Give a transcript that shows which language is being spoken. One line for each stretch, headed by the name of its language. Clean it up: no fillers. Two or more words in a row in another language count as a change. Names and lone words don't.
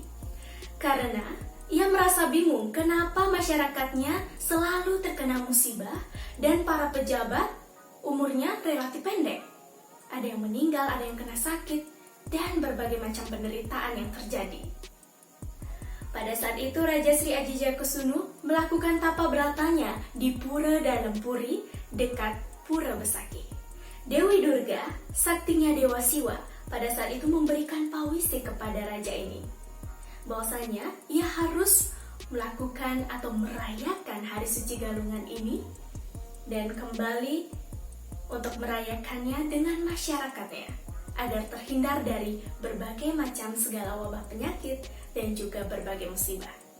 Indonesian: Karena ia merasa bingung kenapa masyarakatnya selalu terkena musibah dan para pejabat umurnya relatif pendek. Ada yang meninggal, ada yang kena sakit, dan berbagai macam penderitaan yang terjadi. Pada saat itu Raja Sri Aji Jayakusunu melakukan tapa beratanya di Pura Danempuri dekat Pura Besaki. Dewi Durga, saktinya Dewa Siwa, pada saat itu memberikan pawisi kepada raja ini. Bahwasanya ia harus melakukan atau merayakan hari suci galungan ini dan kembali untuk merayakannya dengan masyarakatnya agar terhindar dari berbagai macam segala wabah penyakit dan juga berbagai musibah.